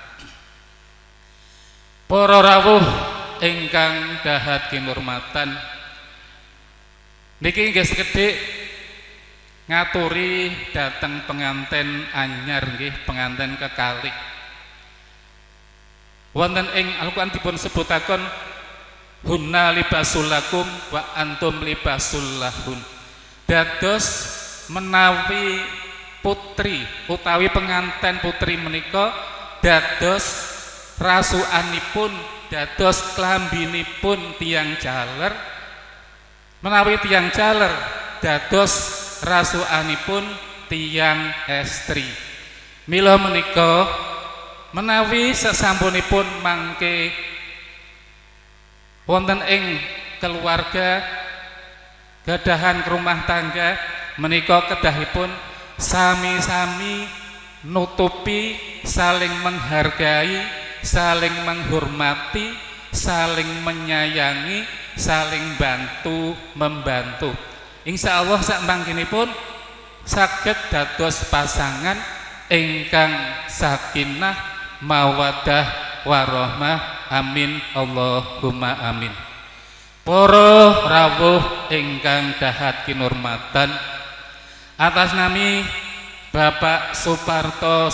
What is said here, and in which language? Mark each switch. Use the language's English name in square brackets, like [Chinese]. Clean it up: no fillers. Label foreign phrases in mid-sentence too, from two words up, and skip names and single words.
[Javanese] Para rawuh ingkang dahat kinurmatan, niki nggih sekedhik ngaturi dhateng penganten anyar nggih, penganten kekalih. Wonten ing Al-Qur'an dipun sebutaken [Arabic] هن لباس لكم وأنتم لباس لهن. [Javanese] Dados menawi putri utawi penganten putri menika dados rasukanipun, dados klambinipun tiyang jaler, menawi tiyang jaler dados rasukanipun tiyang estri. Mila menika menawi sesampunipun mangke wonten ing keluarga gadahan rumah tangga menika kedahipun sami-sami nutupi, [Indonesian] saling menghargai, saling menghormati, saling menyayangi, saling bantu membantu. [Javanese] Insya Allah sakmangkinipun saged dados pasangan ingkang [Arabic] سكينة مودة ورحمة. آمين اللهم آمين. [Javanese] Para rawuh ingkang dahat kinurmatan, atas nami Bapak Suparto